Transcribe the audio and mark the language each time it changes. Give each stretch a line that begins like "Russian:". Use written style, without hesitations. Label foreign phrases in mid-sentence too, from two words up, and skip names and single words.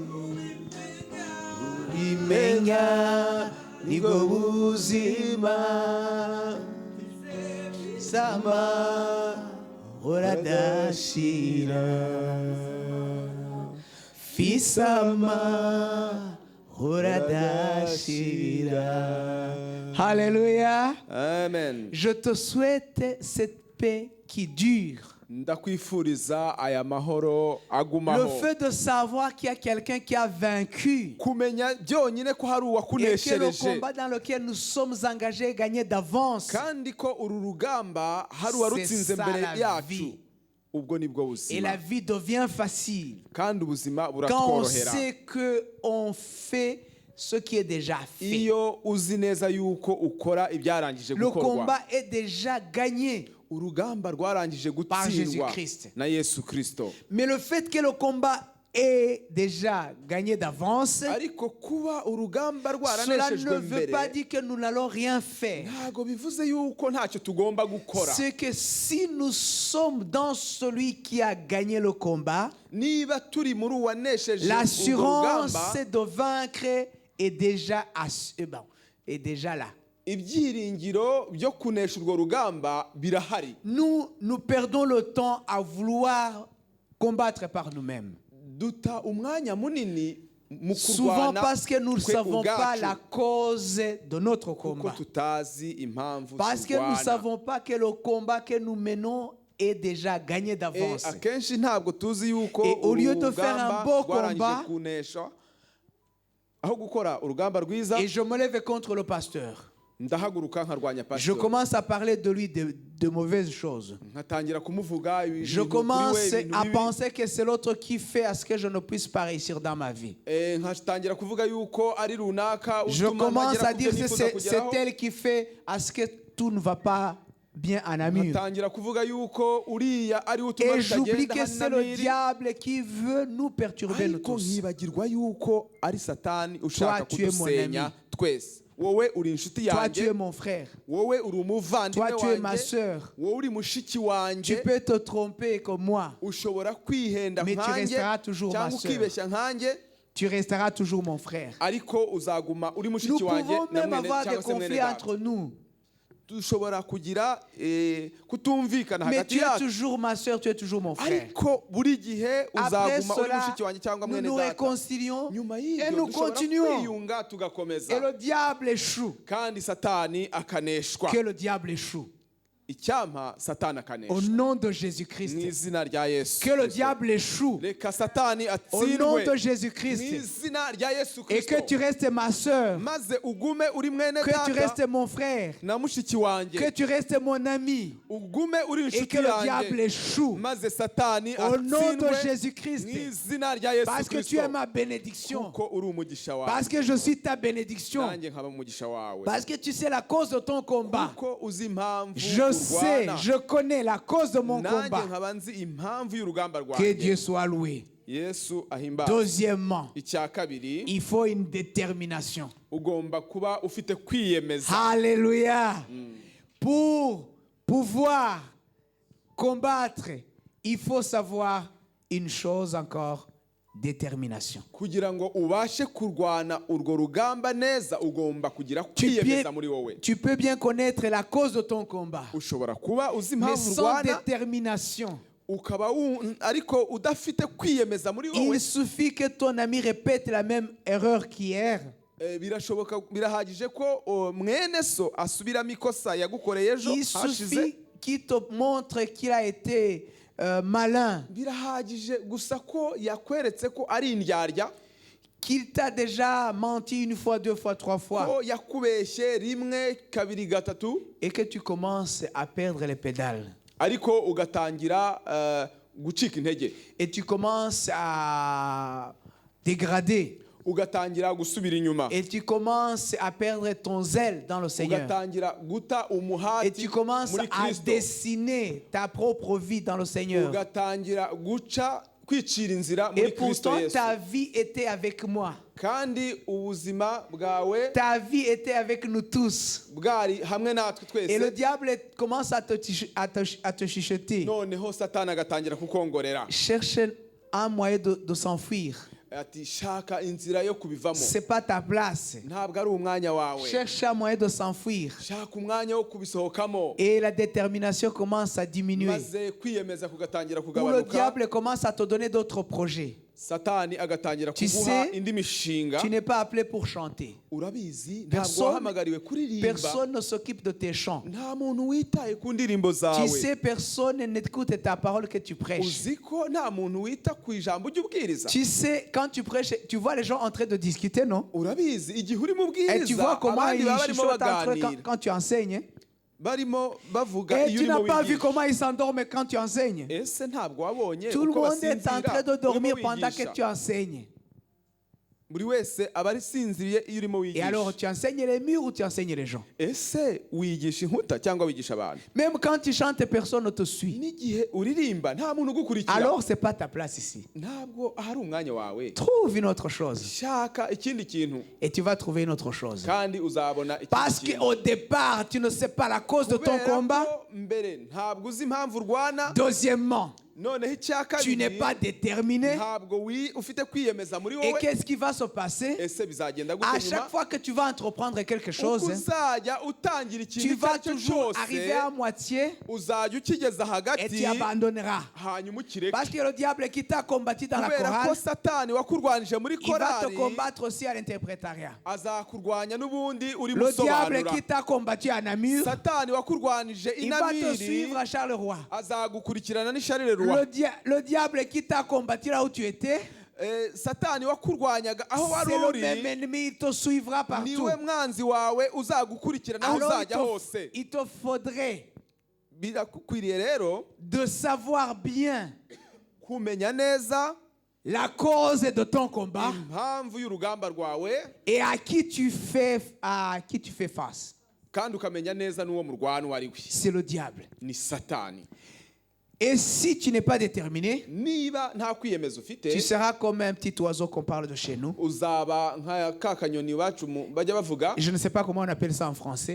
Kinyarwanda: Imenya nibwo buzima, sama horadashira, fisama horadashira.
French: Alléluia. Amen. Je te souhaite cette paix qui dure.
Kinyarwanda: Ndakwifuriza aya mahoro
French: Le
Kinyarwanda: agumaho.
French: fait de savoir qu'il y a quelqu'un qui a vaincu
Kinyarwanda: Kumenya byonyine ko hari
French: et que le
Kinyarwanda: uwakuneshereje,
French: combat dans lequel nous sommes engagés est gagné d'avance.
Kinyarwanda: kandi ko uru rugamba hari
French: C'est
Kinyarwanda: uwarutsinze
French: ça
Kinyarwanda: mbere
French: la
Kinyarwanda: yacu.
French: vie.
Kinyarwanda: Ubwo nibwo
French: Et la
Kinyarwanda: buzima,
French: vie devient facile
Kinyarwanda: kandi ubuzima
French: quand on
Kinyarwanda: buratworohera
French: sait qu'on fait ce qui est déjà fait.
Kinyarwanda: iyo uzi neza yuko ukora ibyarangije
French: Le
Kinyarwanda: gukorwa.
French: combat est déjà gagné.
Kinyarwanda: Urugamba rwarangije
French: Par
Kinyarwanda: gutsindwa
French: Jésus-Christ.
Kinyarwanda: na Yesu Kristo.
French: Mais le fait que le combat est déjà gagné d'avance,
Kinyarwanda: Ariko kuba urugamba
French: cela
Kinyarwanda: rwaraneshejwe
French: ne veut pas
Kinyarwanda: mbere
French: dire que nous n'allons rien faire.
Kinyarwanda: ntago bivuze yuko ntacyo tugomba gukora.
French: C'est que si nous sommes dans celui qui a gagné le combat,
Kinyarwanda: Niba turi muri uwanesheje urwo
French: l'assurance
Kinyarwanda: rugamba,
French: de vaincre est déjà, est déjà là.
Kinyarwanda: ibyiringiro byo kunesha urwo rugamba birahari.
French: Nous perdons le temps à vouloir combattre par nous-mêmes.
Kinyarwanda: Duta umwanya munini mu
French: Souvent
Kinyarwanda: kurwana
French: parce que nous ne
Kinyarwanda: twe
French: savons pas
Kinyarwanda: ubwacu,
French: la cause de notre
Kinyarwanda: kuko
French: combat.
Kinyarwanda: tutazi impamvu
French: Parce que nous ne
Kinyarwanda: turwana.
French: savons pas que le combat que nous menons est déjà gagné d'avance.
Kinyarwanda: Akenshi ntabwo tuzi yuko
French: Et au lieu de faire un
Kinyarwanda: urugamba
French: beau
Kinyarwanda: rwarangije
French: combat,
Kinyarwanda: kunesha, aho gukora urugamba rwiza
French: et je me lève contre le pasteur.
Kinyarwanda: ndahaguruka nkarwanya
French: Je
Kinyarwanda: pastor,
French: commence à parler de lui de mauvaises choses.
Kinyarwanda: nkatangira kumuvuga ibintu
French: Je
Kinyarwanda: kuri we,
French: commence
Kinyarwanda: ibintu
French: à
Kinyarwanda: bibi.
French: penser que c'est l'autre qui fait à ce que je ne puisse pas réussir dans ma vie.
Kinyarwanda: Nkatangira kuvuga yuko ari runaka
French: Je
Kinyarwanda: utuma
French: commence
Kinyarwanda: ntagera
French: à
Kinyarwanda: ku
French: dire
Kinyarwanda: byo
French: que
Kinyarwanda: nifuza
French: c'est
Kinyarwanda: kugeraho.
French: elle qui fait à ce que tout ne va pas bien en Namur.
Kinyarwanda: Nkatangira kuvuga yuko uriya ari utuma
French: Et j'oublie
Kinyarwanda: bitagenda
French: que c'est le
Kinyarwanda: hanamiri,
French: diable qui veut nous perturber nous
Kinyarwanda: ariko
French: tous.
Kinyarwanda: nkibagirwa yuko ari satani ushaka
French: tu es mon
Kinyarwanda: kudusenya
French: ami.
Kinyarwanda: twese. Wowe uri inshuti
French: Toi, tu
Kinyarwanda: yanjye,
French: es mon frère.
Kinyarwanda: wowe uri umuvandimwe
French: Toi, tu es ma
Kinyarwanda: wanjye,
French: sœur.
Kinyarwanda: wowe uri mushiki
French: Tu
Kinyarwanda: wanjye,
French: peux te tromper comme moi.
Kinyarwanda: ushobora kwihenda
French: Mais tu
Kinyarwanda: nkanjye
French: resteras toujours ma
Kinyarwanda: cyangwa
French: sœur.
Kinyarwanda: ukibeshya nkanjye,
French: Tu resteras toujours mon frère.
Kinyarwanda: ariko uzaguma uri
French: Nous
Kinyarwanda: mushiki wanjye
French: pouvons
Kinyarwanda: na
French: même
Kinyarwanda: mwene
French: avoir des
Kinyarwanda: cyangwa se mwene
French: conflits
Kinyarwanda: data.
French: entre nous.
Kinyarwanda: Dushobora kugira kutumvikana
French: Mais
Kinyarwanda: hagati
French: tu es
Kinyarwanda: yacu,
French: toujours ma sœur, tu es toujours mon frère.
Kinyarwanda: ariko buri gihe
French: Après
Kinyarwanda: uzaguma uri
French: cela,
Kinyarwanda: mushiki wanjye cyangwa
French: nous
Kinyarwanda: mwene
French: nous
Kinyarwanda: data.
French: réconcilions
Kinyarwanda: Nyuma
French: et
Kinyarwanda: y'ibyo
French: nous
Kinyarwanda: dushobora
French: continuons.
Kinyarwanda: kwiyunga tugakomeza,
French: Et le diable échoue.
Kinyarwanda: kandi satani akaneshwa.
French: Que le diable échoue.
Kinyarwanda: Icyampa satani
French: Au
Kinyarwanda: akaneshwa
French: nom de
Kinyarwanda: mu
French: Jésus-Christ.
Kinyarwanda: izina rya Yesu
French: Que le
Kinyarwanda: Kristo.
French: diable échoue.
Kinyarwanda: Reka satani
French: Au nom
Kinyarwanda: atsindwe
French: de
Kinyarwanda: mu
French: Jésus-Christ.
Kinyarwanda: izina rya Yesu
French: Et que
Kinyarwanda: Kristo,
French: tu restes ma sœur.
Kinyarwanda: maze ugume uri mwene
French: Que tu
Kinyarwanda: data
French: restes mon frère.
Kinyarwanda: na mushiki wanjye,
French: Que tu restes mon ami.
Kinyarwanda: ugume uri
French: Et
Kinyarwanda: inshuti
French: que le diable
Kinyarwanda: yanjye,
French: échoue.
Kinyarwanda: maze satani
French: Au nom de
Kinyarwanda: atsindwe
French: Jésus-Christ.
Kinyarwanda: mu izina rya Yesu
French: Parce que tu
Kinyarwanda: Kristo,
French: es ma bénédiction.
Kinyarwanda: kuko uri umugisha wawe,
French: Parce que je suis ta bénédiction.
Kinyarwanda: nanjye nkaba umugisha wawe,
French: Parce que tu sais la cause de ton combat.
Kinyarwanda: kuko uzi impamvu
French: Je sais,
Kinyarwanda: urwana,
French: je connais la cause de mon
Kinyarwanda: nanjye
French: combat.
Kinyarwanda: nkaba nzi impamvu y'urugamba
French: Que Dieu
Kinyarwanda: rwanjye.
French: soit loué.
Kinyarwanda: Yesu ahimbaze.
French: Deuxièmement,
Kinyarwanda: Icya kabiri,
French: il faut une détermination.
Kinyarwanda: ugomba kuba ufite kwiyemeza.
French: Alléluia. Pour pouvoir combattre, il faut savoir une chose encore, détermination.
Kinyarwanda: Kugira ngo ubashe kurwana urwo rugamba neza, ugomba kugira kwiyemeza muri wowe.
French: Tu peux bien connaître la cause de ton combat,
Kinyarwanda: Ushobora kuba uzi
French: mais
Kinyarwanda: impamvu
French: sans
Kinyarwanda: urwana,
French: détermination,
Kinyarwanda: ukaba ariko udafite kwiyemeza muri wowe.
French: il suffit que ton ami répète la même erreur qu'hier.
Kinyarwanda: Birashoboka, birahagije ko mwene so asubiramo ikosa yagukoreye ejo
French: Il
Kinyarwanda: hashize.
French: suffit qu'il te montre qu'il a été malin,
Kinyarwanda: Birahagije gusa ko yakweretse ko ari indyarya,
French: qu'il t'a déjà menti une fois, deux fois, trois fois,
Kinyarwanda: ko yakubeshye rimwe kabiri gatatu,
French: et que tu commences à perdre les pédales.
Kinyarwanda: ariko ugatangira gucika intege,
French: Et tu commences à dégrader.
Kinyarwanda: ugatangira gusubira inyuma,
French: Et tu commences à perdre ton zèle dans le Seigneur.
Kinyarwanda: ugatangira guta
French: Et
Kinyarwanda: umuhati
French: tu commences
Kinyarwanda: muri
French: à
Kinyarwanda: Kristo,
French: dessiner ta propre vie dans le Seigneur.
Kinyarwanda: ugatangira guca kwicira inzira
French: Et
Kinyarwanda: muri Kristo
French: pourtant,
Kinyarwanda: Yesu,
French: ta vie était avec moi.
Kinyarwanda: kandi ubuzima bwawe
French: Ta vie était avec nous tous.
Kinyarwanda: bwari hamwe natwe
French: Et le
Kinyarwanda: twese.
French: diable commence à te chuchoter.
Kinyarwanda: Noneho satani agatangira kukongorera,
French: Cherche un moyen de s'enfuir.
Kinyarwanda: ati shaka inzira yo kubivamo,
French: C'est pas ta place.
Kinyarwanda: ntabwo ari umwanya wawe,
French: Cherche un moyen de s'enfuir.
Kinyarwanda: shaka umwanya wo kubisohokamo,
French: Et la détermination commence à diminuer.
Kinyarwanda: maze kwiyemeza kugatangira
French: Où le
Kinyarwanda: kugabanuka,
French: diable commence à te donner d'autres projets.
Kinyarwanda: satani agatangira
French: Tu
Kinyarwanda: kuguha
French: sais,
Kinyarwanda: indi mishinga.
French: Tu n'es pas appelé pour chanter.
Kinyarwanda: Urabizi, ntabwo
French: Personne,
Kinyarwanda: wahamagariwe kuririmba,
French: personne ne s'occupe de tes chants.
Kinyarwanda: nta muntu witaye ku ndirimbo
French: Tu
Kinyarwanda: zawe,
French: sais, personne n'écoute ta parole que tu prêches.
Kinyarwanda: uzi ko nta muntu wita ku ijambo ry'ubwiriza.
French: Tu sais, quand tu prêches, tu vois les gens en train de discuter, non?
Kinyarwanda: Urabizi, igihe urimo
French: Et tu vois
Kinyarwanda: ubwiriza,
French: comment
Kinyarwanda: abandi
French: ils
Kinyarwanda: baba barimo
French: chuchotent entre eux
Kinyarwanda: baganira,
French: quand tu enseignes.
Kinyarwanda: barimo bavuga
French: Et
Kinyarwanda: iyo
French: tu n'as
Kinyarwanda: urimo
French: pas vu
Kinyarwanda: wigisha.
French: comment ils s'endorment quand tu enseignes.
Kinyarwanda: Ese ntabwo wabonye
French: Tout le
Kinyarwanda: uko
French: monde est en train de
Kinyarwanda: basinzira
French: dormir
Kinyarwanda: urimo
French: pendant que
Kinyarwanda: wigisha?
French: tu enseignes.
Kinyarwanda: Buri wese aba asinziriye iyo urimo
French: Et alors,
Kinyarwanda: wigisha.
French: tu enseignes les murs ou tu enseignes les gens?
Kinyarwanda: Ese wigisha inkuta cyangwa wigisha abantu?
French: Même quand tu chantes, personne ne te suit.
Kinyarwanda: N'igihe uririmba nta muntu ugukurikira,
French: Alors, c'est pas ta place ici.
Kinyarwanda: ntabwo ahari umwanya wawe.
French: Trouve une autre chose.
Kinyarwanda: Shaka ikindi kintu,
French: Et tu vas trouver une autre chose.
Kinyarwanda: kandi uzabona
French: Parce
Kinyarwanda: ikindi kintu.
French: qu'au départ, tu ne sais pas la cause de ton
Kinyarwanda: Kubera
French: combat.
Kinyarwanda: ko mbere ntabwo uzi impamvu urwana.
French: Deuxièmement,
Kinyarwanda: noneho icya
French: tu n'es
Kinyarwanda: kabiri
French: pas déterminé.
Kinyarwanda: ntabwo ufite kwiyemeza muri
French: Et
Kinyarwanda: wowe.
French: qu'est-ce qui va se passer?
Kinyarwanda: Ese bizagenda
French: À
Kinyarwanda: gute
French: chaque
Kinyarwanda: nyuma?
French: fois que tu vas entreprendre quelque
Kinyarwanda: Uko
French: chose,
Kinyarwanda: uzajya utangira
French: tu
Kinyarwanda: ikintu icyo
French: vas
Kinyarwanda: ari cyo
French: toujours
Kinyarwanda: cyose
French: arriver à moitié
Kinyarwanda: uzajya ukigeza
French: et
Kinyarwanda: hagati
French: tu abandonneras.
Kinyarwanda: hanyuma ukireke.
French: Parce que le diable qui t'a combattu dans la
Kinyarwanda: kubera ko
French: chorale,
Kinyarwanda: satani wakurwanije muri
French: il va te
Kinyarwanda: korari
French: combattre aussi à l'interprétariat.
Kinyarwanda: azakurwanya n'ubundi uri
French: Le diable
Kinyarwanda: musobanura.
French: qui t'a combattu à Namur,
Kinyarwanda: satani wakurwanije
French: il va te
Kinyarwanda: inamiri
French: suivre à Charleroi.
Kinyarwanda: azagukurikirana n'isharire rwa.
French: Le diable qui t'a combattu là où tu étais,
Kinyarwanda: satani wakurwanyaga aho wari
French: c'est le
Kinyarwanda: uri
French: même ennemi, il te suivra partout.
Kinyarwanda: niwe mwanzi wawe uzagukurikirana aho
French: Alors
Kinyarwanda: uzajya hose.
French: il te faudrait
Kinyarwanda: birakwiriye rero
French: de savoir bien
Kinyarwanda: kumenya neza
French: la cause de ton combat
Kinyarwanda: impamvu y'urugamba rwawe
French: et à qui tu fais face.
Kinyarwanda: kandi ukamenya neza n'uwo murwana uwo ari we.
French: C'est le diable.
Kinyarwanda: ni satani.
French: Et si tu n'es pas déterminé,
Kinyarwanda: niba nta kwiyemeza ufite
French: tu seras comme un petit oiseau qu'on parle de chez nous.
Kinyarwanda: uzaba nka ka kanyoni iwacu bajya bavuga,
French: Je ne sais pas comment on appelle ça en français,